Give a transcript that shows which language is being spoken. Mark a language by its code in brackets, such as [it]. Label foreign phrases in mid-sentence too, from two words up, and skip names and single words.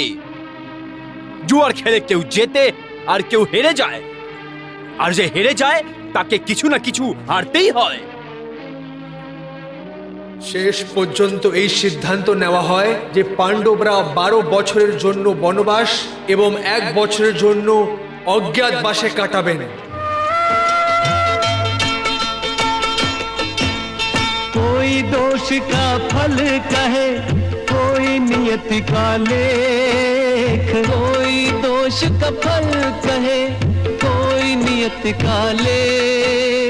[bn] জুয়ার খেলে কেউ জেতে আর কেউ হেরে যায়, আর যে হেরে যায় তাকে কিছু না কিছু হারতেই হয়। শেষ পর্যন্ত এই সিদ্ধান্ত নেওয়া হয় যে পাণ্ডবরা 12 বছরের জন্য বনবাস এবং 1 বছরের জন্য অজ্ঞাতবাসে কাটাবেন। [hi] कोई दोष का फल कहे, कोई नियत का लेख, कोई दोष का फल कहे, कोई नियत का लेख।